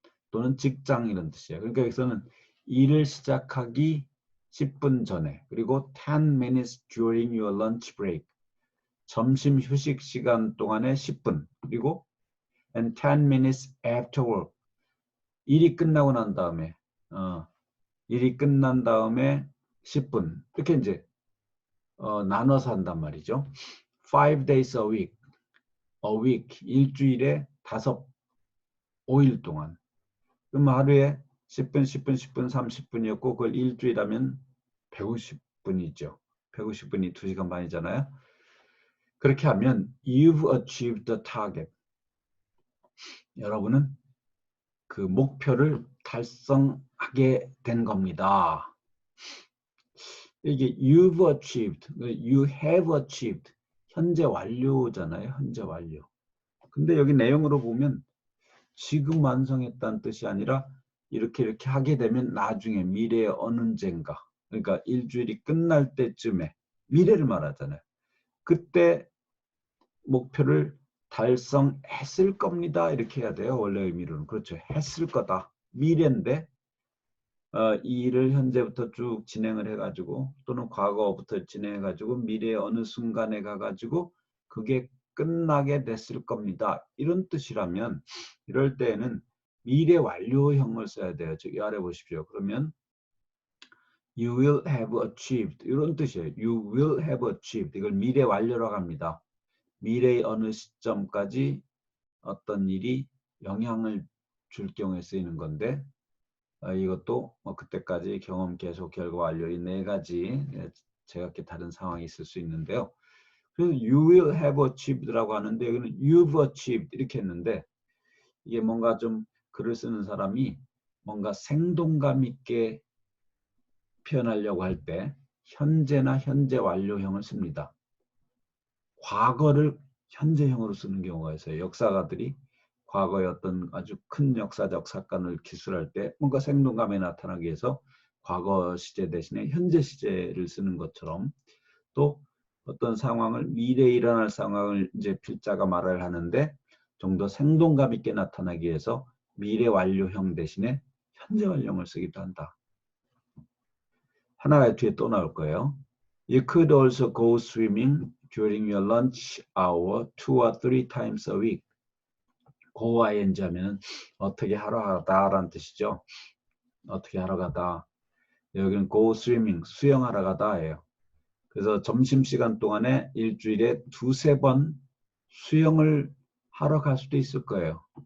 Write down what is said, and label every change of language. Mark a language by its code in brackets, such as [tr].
[ko] 또는 직장 이런 뜻이에요. 그러니까 여기서는 일을 시작하기 10분 전에 그리고 [en] 10 minutes during your lunch break [ko] 점심 휴식 시간 동안에 10분 그리고 [en] and 10 minutes after work [ko] 일이 끝나고 난 다음에 일이 끝난 다음에 10분 이렇게 이제 나눠서 한단 말이죠. [en] 5 days a week [ko] 일주일에 5, 5일 동안 그럼 하루에 10분, 10분, 10분, 30분이었고 그걸 일주일하면 150분이죠. 150분이 2시간 반이잖아요. 그렇게 하면 [en] you've achieved the target. [ko] 여러분은 그 목표를 달성하게 된 겁니다. 이게 [en] you've achieved, you have achieved, [ko] 현재 완료잖아요. 현재 완료. 근데 여기 내용으로 보면 지금 완성했다는 뜻이 아니라 이렇게 하게 되면 나중에 미래의 어느 언젠가, 그러니까 일주일이 끝날 때쯤에 미래를 말하잖아요. 그때 목표를 달성했을 겁니다. 이렇게 해야 돼요. 원래 의미로는. 그렇죠. 했을 거다. 미래인데 이 일을 현재부터 쭉 진행을 해가지고 또는 과거부터 진행해가지고 미래의 어느 순간에 가가지고 그게 끝나게 됐을 겁니다. 이런 뜻이라면 이럴 때에는 미래 완료형을 써야 돼요. 저기 아래 보십시오. 그러면 [en] you will have achieved [ko] 이런 뜻이에요. [en] you will have achieved [ko] 이걸 미래 완료라고 합니다. 미래의 어느 시점까지 어떤 일이 영향을 줄 경우에 쓰이는 건데 이것도 그때까지 경험 계속 결과 완료 이 네 가지 제각기 다른 상황이 있을 수 있는데요. 그래서 [en] you will have achieved [ko] 라고 하는데 여기는 [en] you've achieved [ko] 이렇게 했는데 이게 뭔가 좀 글을 쓰는 사람이 뭔가 생동감 있게 표현하려고 할 때 현재나 현재 완료형을 씁니다. 과거를 현재형으로 쓰는 경우가 있어요. 역사가들이 과거의 어떤 아주 큰 역사적 사건을 기술할 때 뭔가 생동감에 나타나기 위해서 과거 시제 대신에 현재 시제를 쓰는 것처럼 또 어떤 상황을 미래에 일어날 상황을 이제 필자가 말을 하는데 좀 더 생동감 있게 나타나기 위해서 미래 완료형 대신에 현재 완료형을 쓰기도 한다. 하나가 뒤에 또 나올 거예요. [en] You could also go swimming during your lunch hour 2 or 3 times a week. [ko] go ing 하면 어떻게 하러 가다라는 뜻이죠. 어떻게 하러 가다. 여기는 [en] go swimming, [ko] 수영하러 가다예요. 그래서 점심시간 동안에 일주일에 2~3번 수영을 하러 갈 수도 있을 거예요.